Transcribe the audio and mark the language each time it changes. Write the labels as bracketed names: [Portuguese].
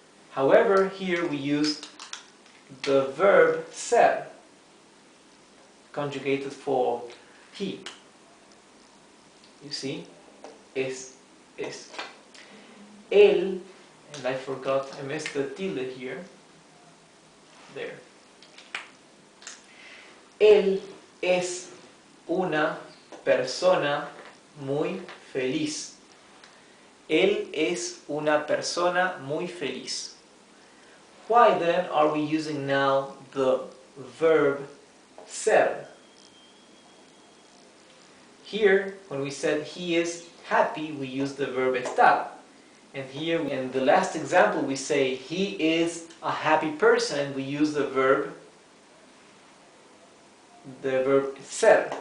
[English] However, here we use the verb ser, conjugated for he. You see? Es. Él, and I missed the tilde here. There. [Spanish] Él es una persona muy feliz. Él es una persona muy feliz. [English] Why then are we using now the verb ser? Here, when we said he is happy, we use the verb estar. And here in the last example we say he is a happy person, and we use the verb ser.